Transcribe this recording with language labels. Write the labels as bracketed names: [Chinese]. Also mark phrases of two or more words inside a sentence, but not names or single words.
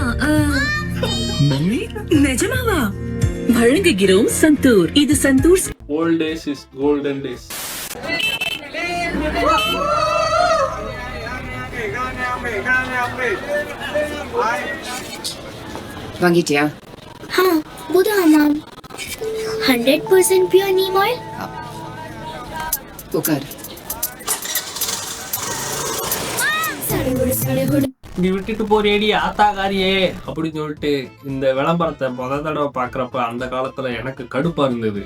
[Tamil] மம்மி நிஜமாவா? வழங்குகிறோம் சந்தூர். இது சந்தூர். [English] Old days is golden days. [Tamil] வாங்கிட்டியா? [English] Budha Mam 100% pure neem oil. [Tamil] உட்கார். நீ விட்டுட்டு போறியடி ஆத்தாகாரியே அப்படின்னு சொல்லிட்டு இந்த விளம்பரத்தை முத தடவை பாக்குறப்ப அந்த காலத்துல எனக்கு கடுப்பா இருந்தது.